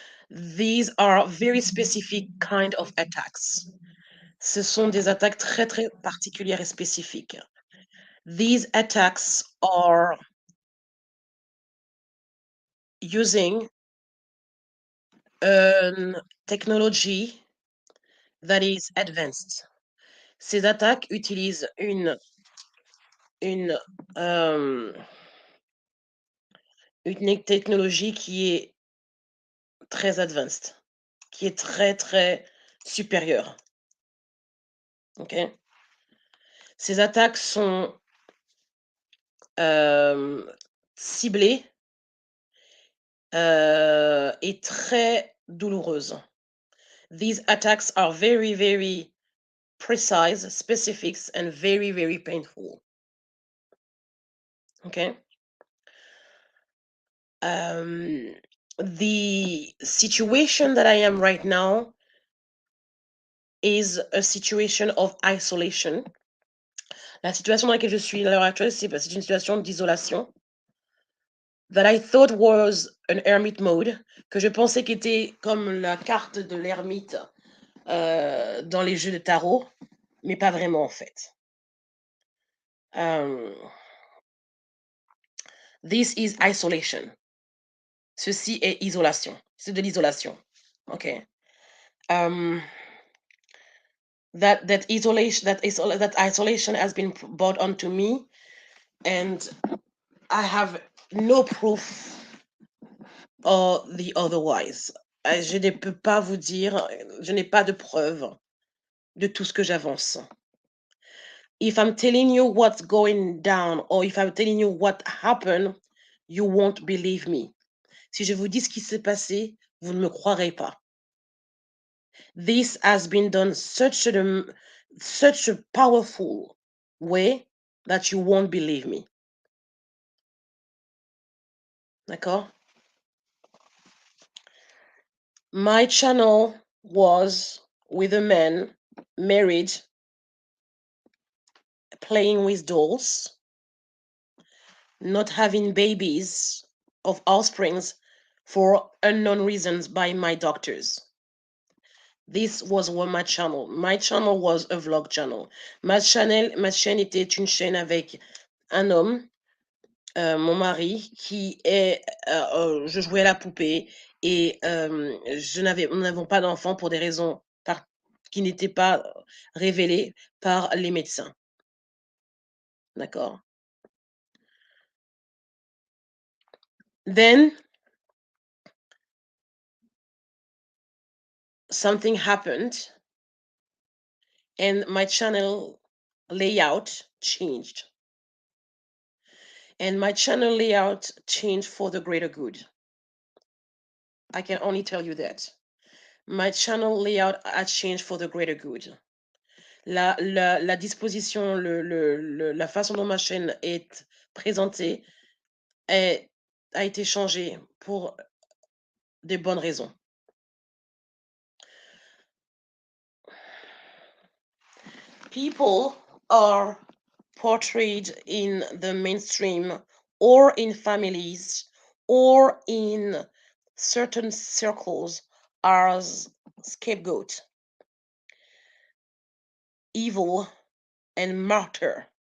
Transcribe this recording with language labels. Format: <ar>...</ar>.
<en>These are very specific kind of attacks.</en> <fr>Ce sont des attaques très très particulières et spécifiques.</fr> <en>These attacks are using a technology that is advanced.</en> <fr>Ces attaques utilisent une, euh, une technologie qui est très advanced, qui est très très supérieure. Ok? Ces attaques sont ciblées et très douloureuses.</fr> <en>These attacks are very, very precise, specific, and very, very painful. Okay. the situation that I am right now is a situation of isolation.</en> <fr>La situation dans laquelle je suis à l'heure actuelle, c'est une situation d'isolation.</fr> <en>That I thought was an hermit mode,</en> <fr>que je pensais qu'était comme la carte de l'ermite dans les jeux de tarot, mais pas vraiment en fait.</fr> <en>This is isolation.</en> <fr>Ceci est isolation. C'est de l'isolation. Okay.</fr> <en>That isolation has been brought onto me, and I have no proof or the otherwise.</en> <fr>Je ne peux pas vous dire, je n'ai pas de preuve de tout ce que j'avance.</fr> <en>If I'm telling you what's going down, or if I'm telling you what happened, you won't believe me.</en> <fr>Si je vous dis ce qui s'est passé, vous ne me croirez pas.</fr> <en>This has been done such a powerful way that you won't believe me.</en> <fr>D'accord?</fr> <en>My channel was with a man married, playing with dolls, not having babies of offsprings for unknown reasons by my doctors. This was my channel. My channel was a vlog channel.</en> <fr>Ma chaîne était une chaîne avec un homme, mon mari, qui est, je jouais à la poupée et nous n'avons pas d'enfant pour des raisons qui n'étaient pas révélées par les médecins. D'accord?</fr> <en>Then something happened and my channel layout changed. And my channel layout changed for the greater good. I can only tell you that. My channel layout a changed for the greater good.</en> <fr>La disposition, la façon dont ma chaîne est présentée a été changée pour des bonnes raisons.</fr> <en>People are portrayed in the mainstream or in families or in certain circles as scapegoat, evil, and martyr.</en>